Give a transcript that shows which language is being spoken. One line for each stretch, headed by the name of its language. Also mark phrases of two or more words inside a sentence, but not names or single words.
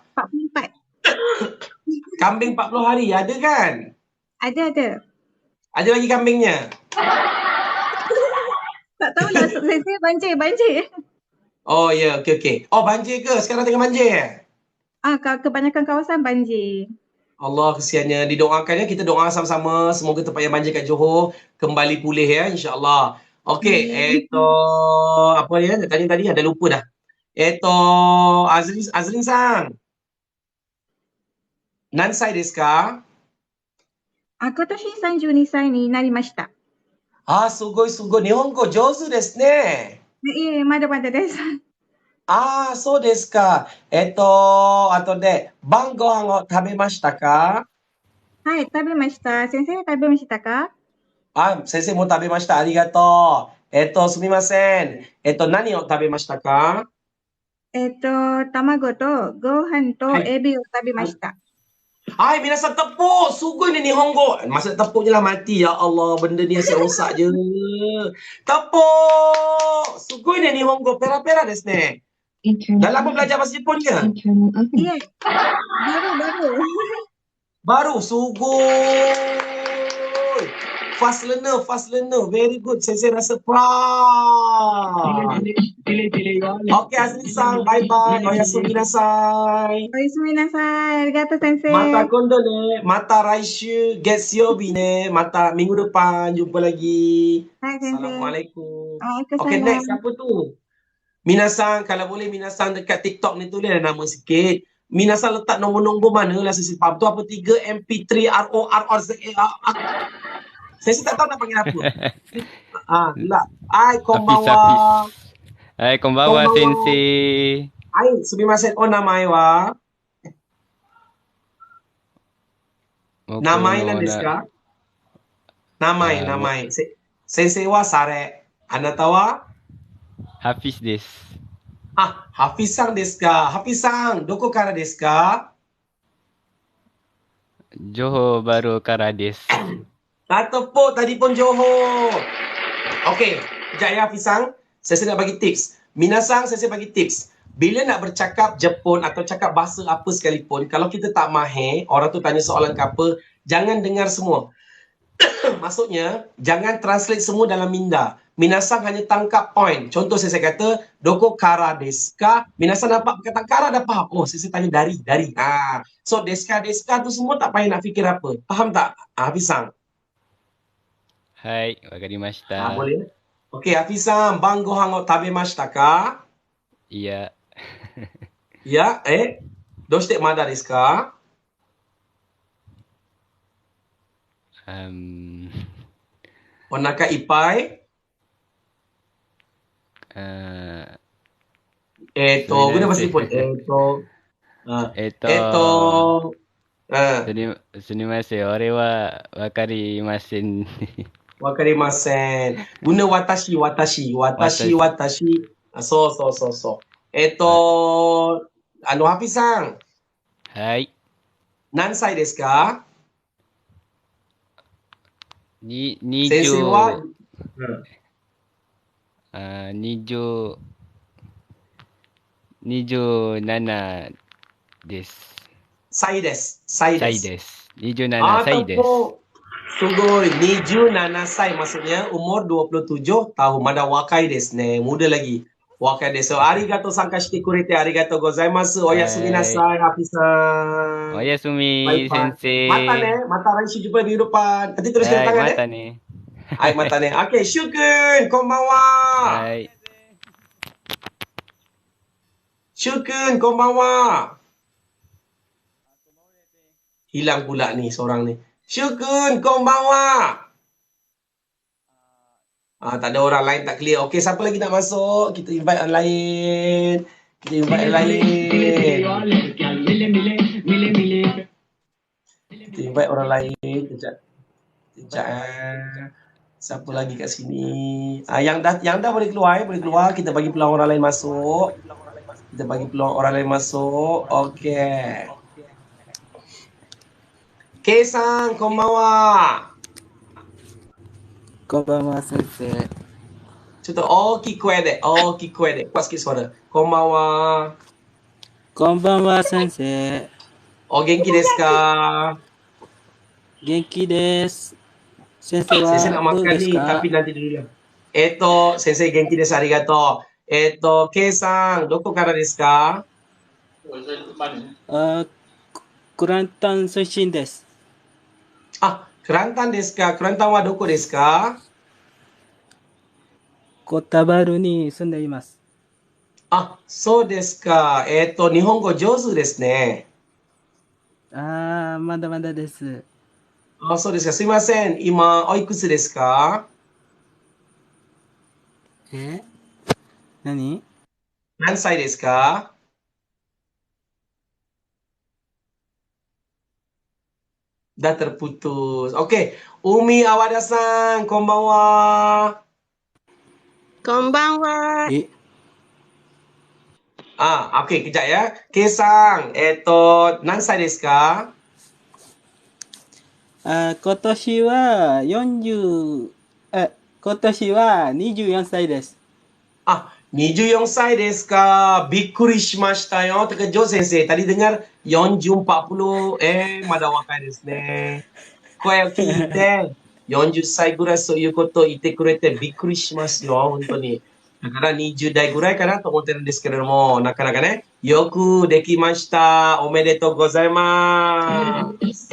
Malay: 44. Kambing 40 hari ada kan? Ada. Ada lagi kambingnya? Tak tahulah sensei banjir. Oh ya, okey. Oh banjir ke? Sekarang tengah banjir? Kebanyakan kawasan banjir. Allah kesiannya. Didoakan ya, kita doa sama-sama. Semoga tempat yang banjir kat Johor kembali pulih ya, insya-Allah. Okey, apa ya? Nak tanya tadi ada lupa dah. Azrin sang.
Japanese: 何歳ですか? 今年32歳になりました。すごいすごい。日本語上手ですね。いえ、まだまだです。そうですか。あとで、晩ご飯を食べましたか？はい、食べました。先生食べましたか？先生も食べました。ありがとう。すみません。何を食べましたか？卵とご飯とはい。エビを食べました。はい、皆さん tepuk. すごいに日本語.
Malay: Masa tepuk je lah mati. Ya Allah, benda ni asyik rosak je. Tepuk.
Japanese: すごいに日本語. ペラペラですね.
Malay: Dah lama belajar bahasa Jepun ke?
Japanese: いえ、baru.
Malay: Baru. Sugoi.
English: Fast learner. Very good.
Malay: Sensei rasa proud. Okay,
English: Azri-san. Bye-bye.
Japanese: おやすみなさい. おやすみなさい。ありがとう先生。また今度ね。また来週。月曜日ね.
Malay: Mata minggu depan. Jumpa lagi.
Japanese: はい、先生。
Arabic: Assalamualaikum.
Japanese: はい、お
English: Okay, next.
Malay: Siapa tu? Minasan. Kalau boleh Minasan dekat TikTok ni tulis nama sikit. Minasan letak nombor-nombor mana lah sesi faham tu apa 3 MP3 RORRZA. Saya tak tahu nak panggil apa. Gila. Hai,
Japanese: こんばんは. はい、こんばんは, こんばんは. 先生. はい、すみません. 名前は? 名前何ですか? 名前。先生はSare. あなたは? Hafiz desu. Hafiz-san desu ka? Hafiz-san, どこからですか? Johor baru kara desu.
Malay: Tepuk tadi pun Johor. Okey, sekejap ya Hafiz-san. Saya nak bagi tips. Minasan, saya bagi tips. Bila nak bercakap Jepun atau cakap bahasa apa sekalipun, kalau kita tak mahir, orang tu tanya soalan ke apa, jangan dengar semua. Maksudnya, jangan translate semua dalam minda. Minasan hanya tangkap point. Contoh saya kata,
Japanese: どこからですか?
Malay: Minasan nampak perkataan kara dah faham. Oh, saya tanya dari. So,
Japanese: desu ka
Malay: tu semua tak payah nak fikir apa. Faham tak? Hafiz-san.
Japanese: はい、分かりました.
Malay: Boleh? Okey,
Japanese: Hafizさん、晩ご飯を食べましたか?
Malay: Iya. Ya,
Japanese: どうしてまだですか? お腹いっぱい?
Malay: Guna bahasa Jepun.
Japanese: すみません、俺は分かりません. 分かりません. Guna watashi.
Malay: So.
Japanese: Hafiz-san. はい. 何歳ですか? 先生 27 は? 27です。歳です. 27歳です。すごい、27歳 maksudnya umur 27 tahun. まだ若いですね.
Malay: Muda lagi.
Japanese: 若いです. ありがとう参加してくれて。ありがとうございます。おやすみなさい、Hafizさん. おやすみ, Bye-bye. 先生. また来週
Malay: jumpa minggu depan. Nanti teruskan tangan
Japanese: またね. はい、またね. Okay, Shukun. こんばんは. はい. Shukun, konbanwa.
Malay: Hilang pula ni seorang ni.
Japanese: Shukun, konbanwa.
Malay: Tak ada orang lain tak clear. Okey, siapa lagi nak masuk? Kita invite orang lain. Kita invite orang lain. Kejap. Siapa lagi kat sini? Yang dah boleh keluar, Kita bagi peluang orang lain masuk. Okey.
Japanese: Keiさん、こんばんは. こんばんは、先生。ちょっと大きい声で。
Malay: Kuat sikit suara.
Japanese: こんばんは. こんばんは、先生。元気ですか? 元気です。先生は
Malay: Sensei nak
Japanese: どう
Malay: makan
Japanese: です
Malay: ni,
Japanese: か？
Malay: tapi nanti dulu.
Japanese: 先生元気です、ありがとう。Keiさん、どこからですか? クランタン出身です。あ、クランタンですか。クランタンはどこですか？コタバルに住んでいます。あ、そうですか。日本語上手ですね。まだまだです。あ、そうですか。すいません。今、おいくつですか？何？何歳ですか？
Malay: Dah terputus. Oke,
Japanese: Umi Awada-san, konbanwa. こんばんは。
Malay: Oke, kejap ya.
Japanese: Kei-san,何歳ですか？今年は24歳です。 24歳ですか。びっくりしましたよ。
Malay: Terkejut sensei.
Japanese: Tadi dengar 40, 40. まだ若いですね。声を聞いて、40歳ぐらいそういうことを言ってくれてびっくりしますよ、本当に。だから20代ぐらいかなと思ってるんですけれども、なかなかね、よくできました。おめでとうございます。